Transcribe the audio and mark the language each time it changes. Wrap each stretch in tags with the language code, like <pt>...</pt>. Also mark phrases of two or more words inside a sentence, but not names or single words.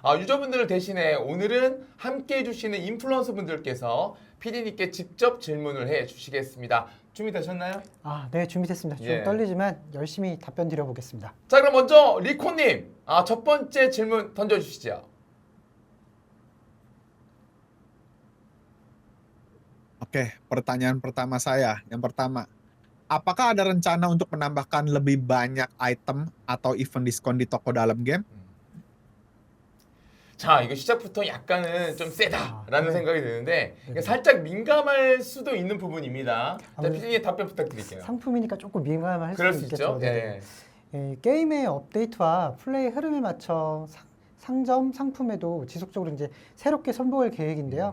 <ko>유저분들을 대신에 오늘은 함께 해주시는 인플루언서 분들께서 PD님께 직접 질문을 해주시겠습니다. 준비되셨나요? 네, 준비됐습니다. 좀 예. 떨리지만 열심히 답변 드려보겠습니다. 자, 그럼 먼저 리코님, 첫 번째 질문 던져주시죠.</ko> <id>Oke, pertanyaan pertama saya. Yang pertama, apakah ada rencana untuk menambahkan lebih banyak item atau event diskon di toko dalam game?</id> <ko>자, 이거 시작부터 약간은 좀 세다라는 네. 생각이 드는데 이게 네. 살짝 민감할 수도 있는 부분입니다. 자, 아무래도 PD님 답변 부탁드릴게요. 상품이니까 조금 민감할 그럴 수도 수 있겠죠. 있죠. 네. 예. 게임의 업데이트와 플레이 흐름에 맞춰 상점 상품에도 지속적으로 이제 새롭게 선보일 계획인데요.</ko>